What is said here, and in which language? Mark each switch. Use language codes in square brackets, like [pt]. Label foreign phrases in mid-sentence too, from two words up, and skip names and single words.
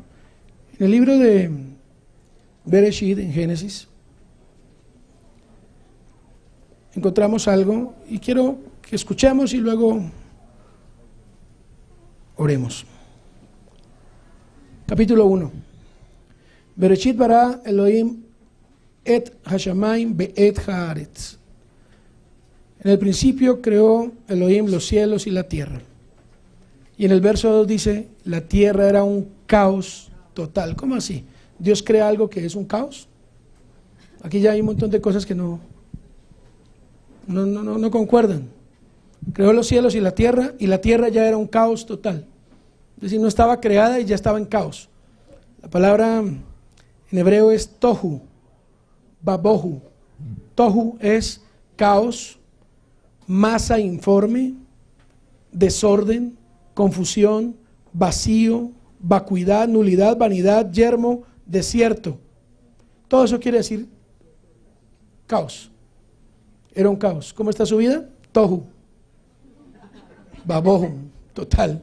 [es] En el libro de Bereshit, en Génesis, encontramos algo y quiero que escuchemos y luego oremos. Capítulo 1. [he] בראשית ברא אלהים את השמים ואת הארץ. [es] En el principio creó Elohim los cielos y la tierra. Y en el verso 2 dice, la tierra era un caos total. ¿Cómo así? ¿Dios crea algo que es un caos? Aquí ya hay un montón de cosas que no concuerdan. Creó los cielos y la tierra ya era un caos total. Es decir, no estaba creada y ya estaba en caos. La palabra en hebreo es [he] תהו ובהו. [es] Tohu es caos, masa informe, desorden, confusión, vacío, vacuidad, nulidad, vanidad, yermo, desierto. Todo eso quiere decir caos. Era un caos. ¿Cómo está su vida? [he] תהו ובהו, [es] total.